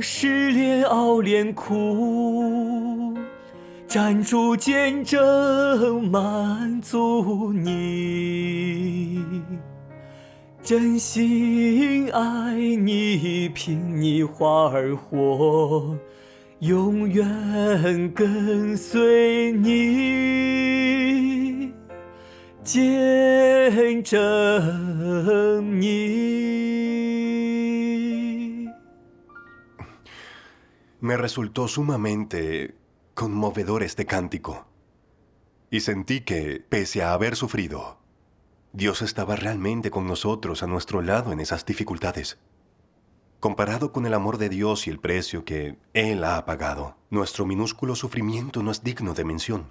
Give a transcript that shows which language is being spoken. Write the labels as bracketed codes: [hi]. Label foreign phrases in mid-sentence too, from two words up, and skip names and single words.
[zh] 失恋熬炼苦，站住见证满足你，真心爱你，凭你话而活，永远跟随你，见证你。 [es] Me resultó sumamente conmovedor este cántico. Y sentí que, pese a haber sufrido, Dios estaba realmente con nosotros a nuestro lado en esas dificultades. Comparado con el amor de Dios y el precio que Él ha pagado, nuestro minúsculo sufrimiento no es digno de mención.